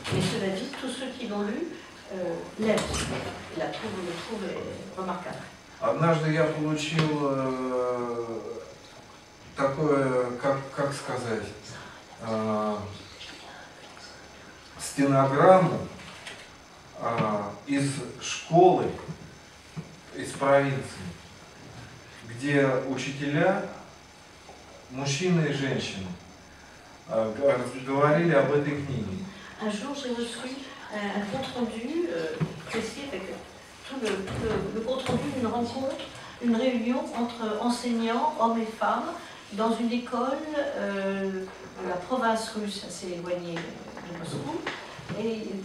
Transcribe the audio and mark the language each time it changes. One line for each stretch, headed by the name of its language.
French: Mais cela dit, tous ceux qui l'ont lu l'aiment, le trouvent remarquable.
Russian: Однажды я получил такое, как сказать, стенограмму из школы, из провинции, где учителя, мужчины и женщины, говорили об этой книге.
French: Un jour, j'ai reçu un compte-rendu précis avec tout le compte-rendu d'une rencontre, une réunion entre enseignants, hommes et femmes, dans une école de la province russe assez éloignée de Moscou. Et